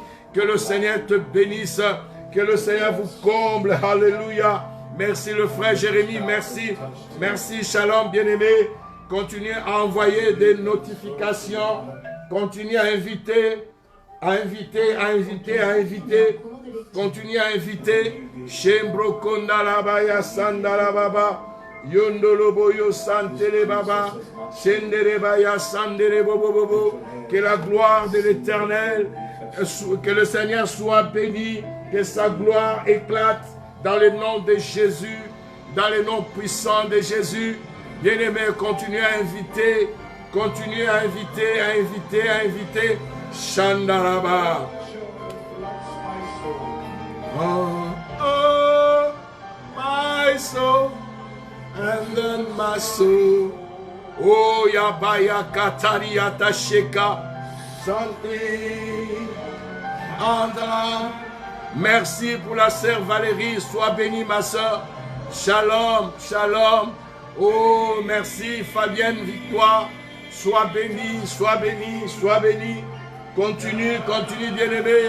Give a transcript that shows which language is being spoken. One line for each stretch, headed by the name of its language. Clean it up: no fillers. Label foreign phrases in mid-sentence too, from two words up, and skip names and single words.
French: Que le Seigneur te bénisse, que le Seigneur vous comble, alléluia. Merci le frère Jérémie, merci, merci, shalom bien-aimé. Continuez à envoyer des notifications, continuez à inviter. À inviter, à inviter, à inviter. Continuez à inviter. Shembro Kondalabaya Sandalababa. Yondoloboyo Santele Baba. Shenderebaya Sandere Bobo. Que la gloire de l'Éternel, que le Seigneur soit béni, que sa gloire éclate dans le nom de Jésus, dans le nom puissant de Jésus. Bien-aimés, continuez à inviter, continuez à inviter, à inviter, à inviter. Shandaraba.
English: Oh, oh, my soul, and then my soul. Oh, Yabaya Kataria Tasheka. Santé. Andra.
French: Merci pour la sœur Valérie. Sois bénie, ma sœur.
Hebrew: Shalom, shalom.
French: Oh, merci, Fabienne Victoire. Sois bénie, sois bénie, sois bénie. Continue, continue, bien-aimé.